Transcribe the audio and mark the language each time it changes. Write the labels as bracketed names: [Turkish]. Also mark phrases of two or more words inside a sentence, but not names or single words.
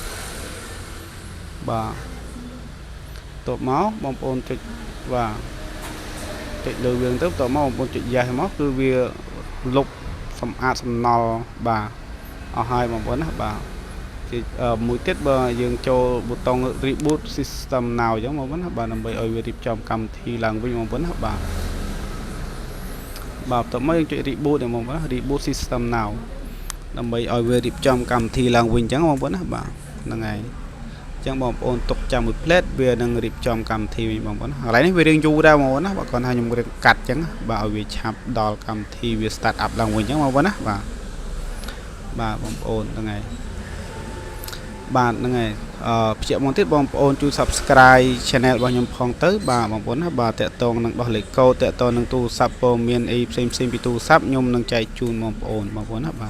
[Khmer] បាទតបមកបងប្អូនចុចបាទចុចលើវាទៅតបមកបងប្អូនចុច yes មកគឺវាលុបសម្អាតសំណល់បាទអស់ហើយបងប្អូនណាបាទមួយទៀតបើយើងចូលប៊ូតុង [English] reboot system now [Khmer] អញ្ចឹងបងប្អូនណាបាទដើម្បីឲ្យវារៀបចំកម្មវិធីឡើងវិញបងប្អូនណា បាទតើមកយើងចុច reboot បងប្អូនណា [English] reboot system now [Khmer] ដើម្បីឲ្យវារៀបចំកម្មវិធីឡើងវិញអញ្ចឹងបងប្អូនណាបាទហ្នឹងហើយអញ្ចឹងបងប្អូនទុកចាំមួយ plate វានឹងរៀបចំកម្មវិធីវិញបងប្អូនកន្លែងនេះវារៀងយូរដែរបងប្អូនណាបាទ គាត់ថាខ្ញុំរៀងកាត់អញ្ចឹងបាទឲ្យវាឆាប់ដល់កម្មវិធីវា [English] start up [Khmer] ឡើងវិញអញ្ចឹងបងប្អូនណាបាទបងប្អូនហ្នឹងហើយបាទហ្នឹងហើយភ្ជាប់មកទៀតបងប្អូនជួយ [English] Subscribe Channel [Khmer] របស់ខ្ញុំផង ទៅបាទបងប្អូនណាបាទតាក់ទងនឹងដោះលេខកូដតាក់ទងនឹងទូរស័ព្ទព័ត៌មានអីផ្សេងពីទូរស័ព្ទខ្ញុំនឹងចែកជូនបងប្អូនណាបាទ